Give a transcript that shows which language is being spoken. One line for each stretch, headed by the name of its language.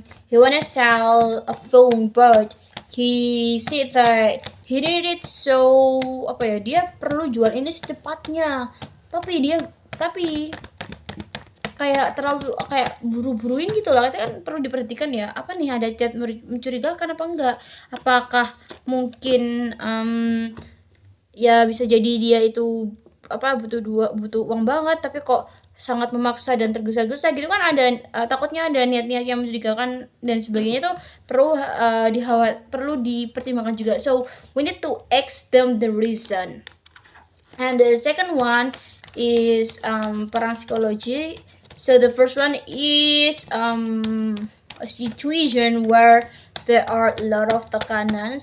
English: He wanna sell a phone, but he said that he did it so
Indonesian: apa ya? Dia perlu jual ini secepatnya. Tapi kayak terlalu kayak buru-buruin gitu lah. Kan perlu diperhatikan ya. Apa nih, ada niat mencurigakan apa enggak? Apakah mungkin ya bisa jadi dia itu apa butuh uang banget, tapi kok sangat memaksa dan tergesa-gesa gitu kan, ada takutnya ada niat-niat yang mencurigakan dan sebagainya. Itu perlu dipertimbangkan juga.
English: So we need to ask them the reason. And the second one is
Indonesian: perang psikologi.
English: So the first one is a situation where there are a lot of tekanan.